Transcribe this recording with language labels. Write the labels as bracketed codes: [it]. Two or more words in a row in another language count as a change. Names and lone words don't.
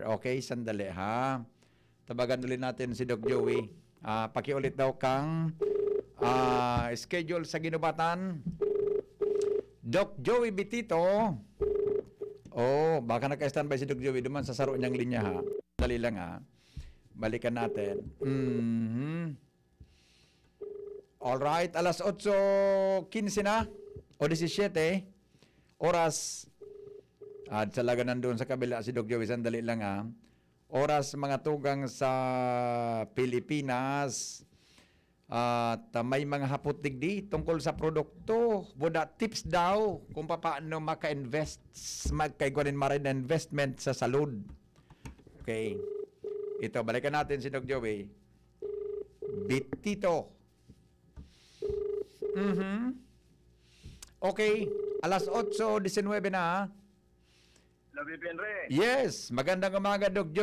[tl] Okay, sandali ha. Tabagan ulit natin si Doc Joey. Pakiulit daw kang schedule sa ginubatan. Doc Joey Bitito. Oh, baka naka-standby si Doc Joey. [bik] Duman sa saro niyang linya ha. [tl] Dali lang ha. Balikan natin. Alright, alas 8:15 na. O 17. Oras. At talaga nandun sa kabila si Doc Joey. Sandali lang ha. Oras mga tugang sa Pilipinas. [bik] At may mga hapot digdi tungkol sa produkto. Buda tips daw kung paano maka-invest, magkaiguanin marin na investment sa salud. [tl] Okay. Ito, balikan natin si Doc Joey. Bitito. Okay. Alas 8:19 na. Labi Henry. Yes. Magandang umaga, Doc Joey.